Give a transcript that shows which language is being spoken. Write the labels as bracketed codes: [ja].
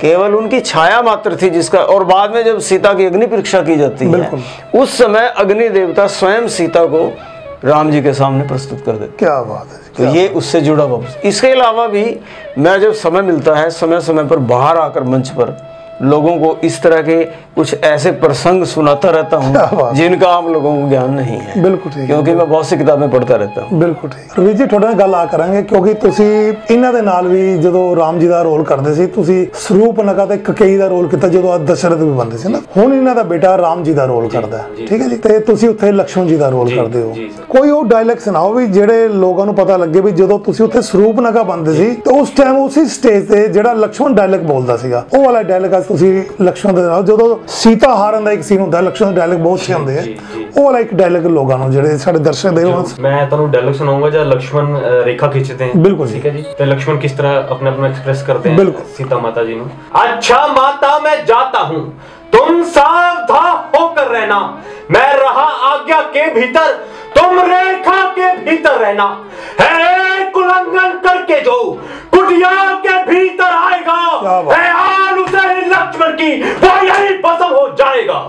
[hi] केवल उनकी छाया मात्र थी जिसका। और बाद में जब सीता की अग्नि परीक्षा की जाती है उस समय अग्नि देवता स्वयं सीता को राम जी के सामने प्रस्तुत कर देते। क्या बात है। तो ये उससे जुड़ा वापस। इसके अलावा भी मैं जब समय मिलता है समय समय पर बाहर आकर मंच पर लोगों को इस तरह के कुछ ऐसे प्रसंग सुनाता रहता हूँ जिनका आम लोगों को ज्ञान नहीं है। बिल्कुल ठीक, क्योंकि मैं बहुत सी किताबें पढ़ता रहता हूँ। बिल्कुल ठीक। [pa] ਰਵੀ ਜੀ ਤੁਹਾਡੇ ਨਾਲ ਗੱਲ ਆ ਕਰਾਂਗੇ ਕਿਉਂਕਿ ਤੁਸੀਂ ਇਹਨਾਂ ਦੇ ਨਾਲ ਵੀ ਜਦੋਂ ਰਾਮ ਜੀ ਦਾ ਰੋਲ ਕਰਦੇ ਸੀ ਤੁਸੀਂ ਸਰੂਪਨਖਾ ਤੇ ਕਕਈ ਦਾ ਰੋਲ ਕੀਤਾ ਜਦੋਂ ਦਸ਼ਰਥ ਵੀ ਬੰਦੇ ਸੀ ਨਾ। ਹੁਣ ਇਹਨਾਂ ਦਾ ਬੇਟਾ ਰਾਮ ਜੀ ਦਾ ਰੋਲ ਕਰਦਾ ਹੈ, ਠੀਕ ਹੈ ਜੀ, ਤੇ ਤੁਸੀਂ ਉੱਥੇ ਲక్ష్మణ ਜੀ ਦਾ ਰੋਲ ਕਰਦੇ ਹੋ। ਕੋਈ ਉਹ ਡਾਇਲੌਗ ਸੁਣਾਓ ਵੀ ਜਿਹੜੇ ਲੋਕਾਂ ਨੂੰ ਪਤਾ ਲੱਗੇ ਵੀ ਜਦੋਂ ਤੁਸੀਂ ਉੱਥੇ ਸਰੂਪਨਖਾ ਬੰਦੇ ਸੀ ਤੇ ਉਸ ਟਾਈਮ ਉਸੇ ਸਟੇਜ ਤੇ ਜਿਹੜਾ ਲక్ష్మణ ਡਾਇਲੌਗ ਬੋਲਦਾ ਸੀਗਾ ਉਹ ਵਾਲਾ ਡਾਇਲੌਗ ਅੱਜ ਤੁਸੀਂ ਲక్ష్మణ ਦੇ ਨਾਲ ਜਦੋਂ ਸੀਤਾ ਹਾਰਨ ਦਾ ਇੱਕ ਸੀਨ ਹੁੰਦਾ ਲక్ష్మణ ਦੇ ਡਾਇਲੌਗ ਬਹੁਤ ਅੱਛੇ ਹੁੰਦੇ ਆ ਉਹ ਵਾਲਾ ਇੱਕ ਡਾਇਲੌਗ ਲੋਕਾਂ ਨੂੰ ਜਿਹੜੇ ਸਾਡੇ ਦਰਸ਼ਕ ਦੇ [hi] मैं [pa] ਤੁਹਾਨੂੰ ਡਾਇਲੌਗ ਸੁਣਾਉਂਗਾ [hi] जब लक्ष्मण रेखा खींचते हैं। बिल्कुल ठीक है जी। तो लक्ष्मण किस तरह अपने अपना एक्सप्रेस करते हैं सीता माता जी ने। अच्छा माता मैं जाता हूँ तुम सावधान होकर रहना, मैं रहा आज्ञा के भीतर तुम रेखा के भीतर रहना, है उल्लंघन करके जो कुटिया के भीतर आएगा है आन उसे लक्ष्मण की वो यही भस्म हो जाएगा।